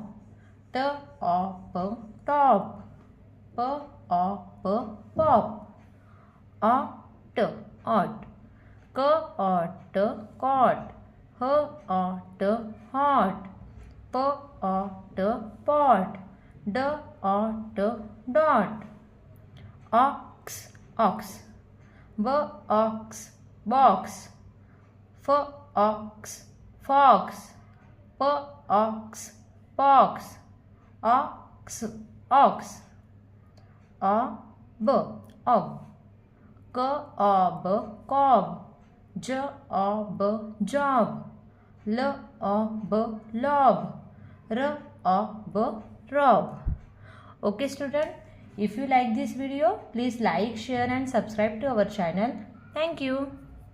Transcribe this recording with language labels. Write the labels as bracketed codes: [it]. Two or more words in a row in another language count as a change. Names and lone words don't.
[en] T, O, P, top. P, O, P, pop. O, T, ot. K, O, T, cot. H, O, T, hot. P, O, T, pot. D, O, T, dot. Ox, ox. B, ox, box. F, ox, fox. P, ox, pox. Ox, ox. O, B, ob. K, O, B, cob. J, O, B, job. L, O, B, lob. R, O, B, rob. Okay student, if you like this video, please like, share and subscribe to our channel. Thank you.